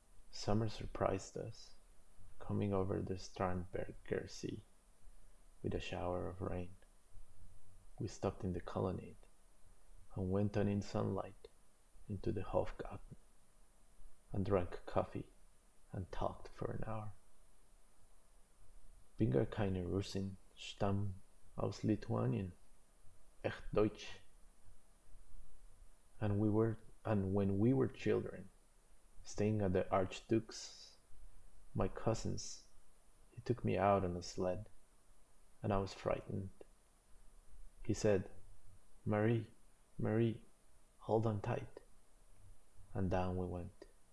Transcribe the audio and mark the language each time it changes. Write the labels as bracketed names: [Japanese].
[English] Summer surprised us, coming over the Starnberger Sea with a shower of rain. We stopped in the colonnade and went on in sunlight into the Hofgarten and drank coffee and talked for an hour. [German] Bin gar keine Russin, stamm aus Lituanien, echt Deutsch. [English] And when we were children, staying at the Archduke's, my cousin's, he took me out on a sled, and I was frightened. He said, Marie, Marie, hold on tight. And down we went.